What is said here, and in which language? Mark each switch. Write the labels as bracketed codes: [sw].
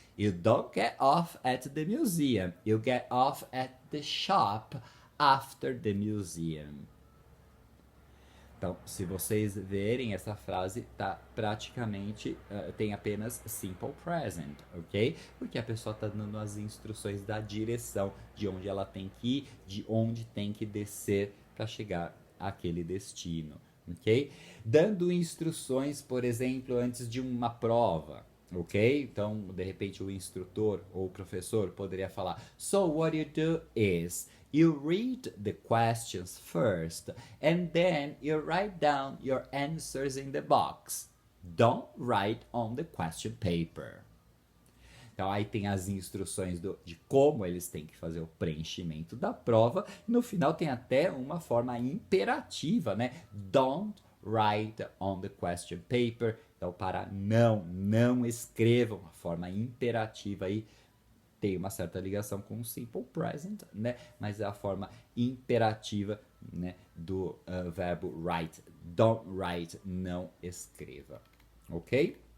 [en] You don't get off at the museum. You get off at the shop after the museum. [pt] Então, se vocês verem essa frase, tá praticamente tem apenas simple present, ok? Porque a pessoa está dando as instruções da direção, de onde ela tem que ir, de onde tem que descer para chegar àquele destino, ok? Dando instruções, por exemplo, antes de uma prova. Ok? Então, de repente, o instrutor ou o professor poderia falar: [en] So, what you do is you read the questions first and then you write down your answers in the box. Don't write on the question paper. [pt] Então, aí tem as instruções de como eles têm que fazer o preenchimento da prova. No final, tem até uma forma imperativa, né? [en] Don't write on the question paper. [pt] Então, para não escrevam, uma forma imperativa aí tem uma certa ligação com o simple present, né? Mas é a forma imperativa, né, do verbo write. [en] Don't write, [pt] não escreva, ok?